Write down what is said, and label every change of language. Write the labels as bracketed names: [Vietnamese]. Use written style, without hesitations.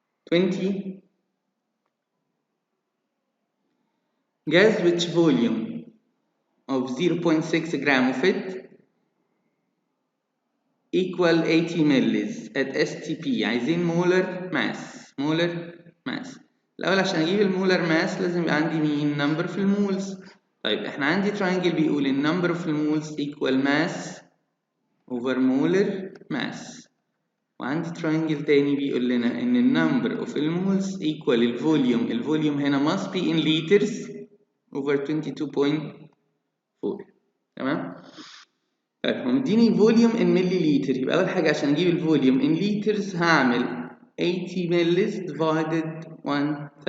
[English] 20. Gas which volume of 0.6 gram of it equal 80 millis at STP. [Arabic] عايزين molar mass. [English] molar mass. [Arabic] الأول عشان أجيب المولر mass لازم يبقى عندي مين؟ number في المولز. طيب احنا عندي [English] triangle [Arabic] بيقول ال [English] number of [Arabic] المولز [English] equal mass over molar mass. [Arabic] وعندي [English] triangle [Arabic] تاني بيقول لنا إن ال [English] number of [Arabic] المولز [English] equal [Arabic] الفوليوم. الفوليوم هنا [English] must be in liters over 22.4. [Arabic] تمام؟ طيب هو مديني فوليوم ان ملي لتر. يبقى اول حاجه عشان اجيب الفوليوم ان لترز هعمل 80 ملليز divided 1000.